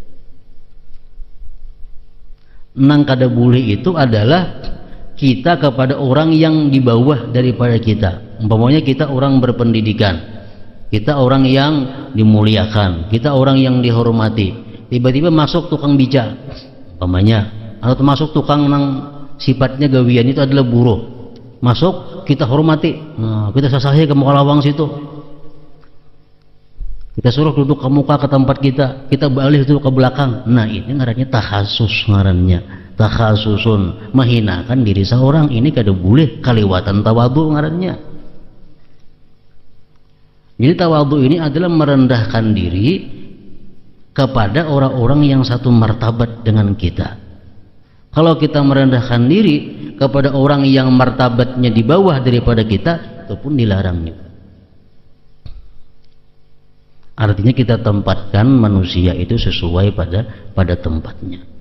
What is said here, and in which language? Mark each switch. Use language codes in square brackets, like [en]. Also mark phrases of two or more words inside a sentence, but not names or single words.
[bjn] Nang kada boleh itu adalah kita kepada orang yang di bawah daripada kita. [id] Umpamanya kita orang berpendidikan, kita orang yang dimuliakan, kita orang yang dihormati. Tiba-tiba masuk tukang bijak, umpamanya, [bjn] atau masuk tukang nang sifatnya gawian itu adalah buruh. Masuk kita hormati, nah, kita sasahi ke muka lawang situ, kita suruh duduk ke muka ke tempat kita balik duduk ke belakang. Nah ini ngarannya takhasus, ngarannya takhasusun, menghinakan diri seorang. Ini kada boleh, kaliwatan tawadhu ngarannya. [id] Jadi tawadhu ini adalah merendahkan diri kepada orang-orang yang satu martabat dengan kita. Kalau kita merendahkan diri kepada orang yang martabatnya di bawah daripada kita, itu pun dilarang juga. Artinya kita tempatkan manusia itu sesuai pada tempatnya.